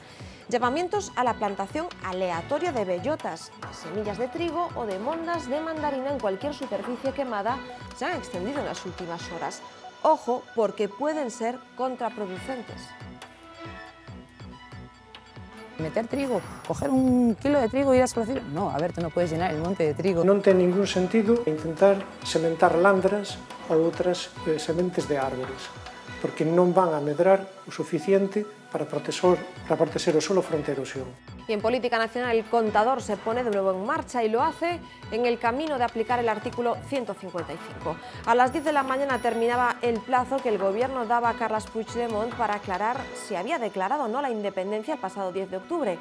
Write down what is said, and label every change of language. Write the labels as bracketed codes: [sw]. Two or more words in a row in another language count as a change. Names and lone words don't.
[es] Llamamientos a la plantación aleatoria de bellotas, de semillas de trigo o de mondas de mandarina en cualquier superficie quemada se han extendido en las últimas horas. Ojo, porque pueden ser contraproducentes. Meter trigo, coger un kilo de trigo e ir a esparcir. No, a ver, tú no puedes llenar el monte de trigo. [gl] Non ten ningún sentido intentar sementar landras ou outras sementes de árbores, porque non van a medrar o suficiente para proteger o suelo fronte á erosión. [es] Y en política nacional el contador se pone de nuevo en marcha y lo hace en el camino de aplicar el artículo 155. A las 10 de la mañana terminaba el plazo que el gobierno daba a Carles Puigdemont para aclarar si había declarado o no la independencia el pasado 10 de octubre.